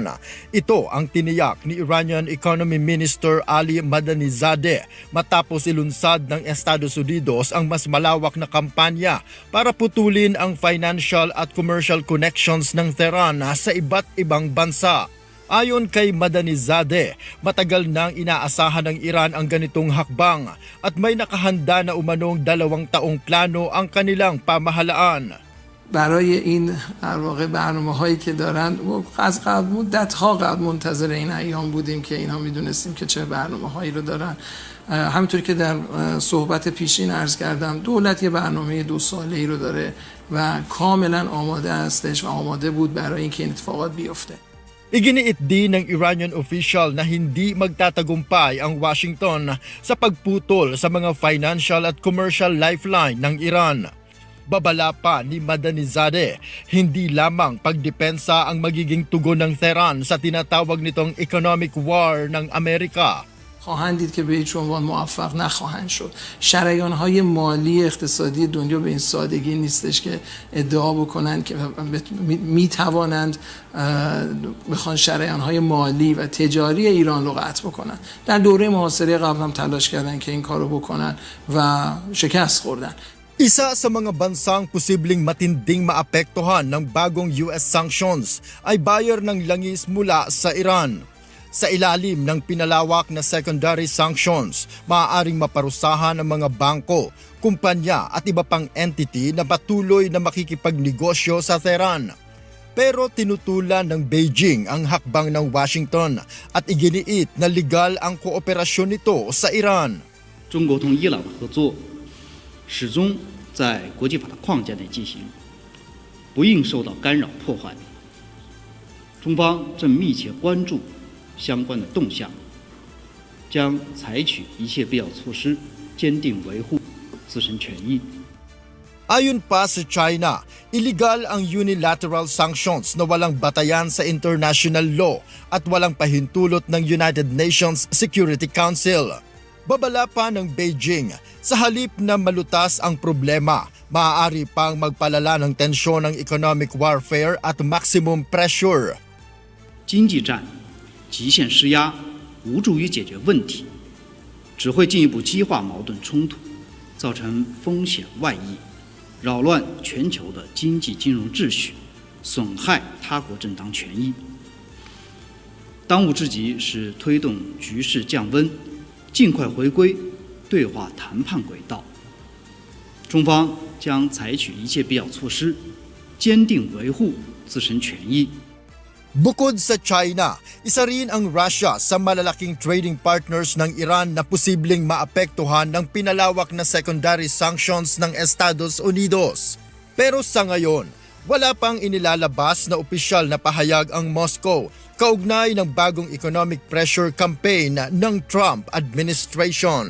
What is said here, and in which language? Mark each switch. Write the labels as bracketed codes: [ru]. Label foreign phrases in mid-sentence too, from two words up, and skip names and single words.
[tl] Ito ang tiniyak ni [en] Iranian Economy Minister [tl] Ali Madanizadeh matapos ilunsad ng Estados Unidos ang mas malawak na kampanya para putulin ang financial at [en] commercial connections [tl] ng Tehran sa iba't ibang bansa. Ayon kay Madanizadeh, matagal nang inaasahan ng Iran ang ganitong hakbang at may nakahanda na umanong 2 taong plano ang kanilang pamahalaan. [fa] برای این در واقع برنامه‌هایی که دارن از قبل مدت‌ها قبل منتظر این ایام بودیم که اینها می‌دونستیم که چه برنامه‌هایی رو دارن. همونطوری که در صحبت پیشین عرض کردم دولت یه برنامه 2 ساله‌ای رو داره و کاملا آماده هستش و آماده بود برای اینکه این اتفاقات بیفته. [tl] Iginiit din ng [en] Iranian official [tl] na hindi magtatagumpay ang Washington sa pagputol sa mga financial at [en] commercial lifeline [tl] ng Iran. Babala pa ni Madanizadeh, hindi lamang pagdepensa ang magiging tugon ng Tehran sa tinatawag nitong [en] economic war [tl] ng Amerika. خواهند دید که به هیچ عنوان موفق نخواهند شد. شریان‌های مالی اقتصادی دنیا به این سادگی نیستش که ادعا بکنند که میتوانند بخوان شریان‌های مالی و تجاری ایران رو قطع بکنند. در دوره محاصره قبل هم تلاش کردند که این کارو بکنن و شکست خوردن. Isa sa mga bansang posibleng matinding maapektuhan ng bagong [en] US sanctions [tl] ay buyer ng langis mula sa Iran. Sa ilalim ng pinalawak na [en] secondary sanctions, [tl] maaaring maparusahan ang mga bangko, kumpanya at iba pang entity na patuloy na makikipagnegosyo sa Tehran. Pero tinutulan ng Beijing ang hakbang ng Washington at iginiit na legal ang kooperasyon nito sa Iran. [zh] 中国同伊朗的合作始终在国际法的框架内进行，不应受到干扰破坏。中方正密切关注相关的动向，将采取一切必要措施，坚定维护自身权益。 [tl] Ayon pa sa China, illegal ang [en] unilateral sanctions [tl] na walang batayan sa [en] international law [tl] at walang pahintulot ng United Nations Security Council. Babala pa ng Beijing, sa halip na malutas ang problema, maaari pang magpalala ng tensyon ng [en] economic warfare [tl] at [en] maximum pressure. [zh] 经济战 极限施压无助于解决问题，只会进一步激化矛盾冲突，造成风险外溢，扰乱全球的经济金融秩序，损害他国正当权益。当务之急是推动局势降温，尽快回归对话谈判轨道。中方将采取一切必要措施，坚定维护自身权益。 [tl] Bukod sa China, isa rin ang Russia sa malalaking [en] trading partners [tl] ng Iran na posibleng maapektuhan ng pinalawak na [en] secondary sanctions [tl] ng Estados Unidos. Pero sa ngayon, wala pang inilalabas na opisyal na pahayag ang Moscow kaugnay ng bagong [en] economic pressure campaign [tl] ng [en] Trump administration.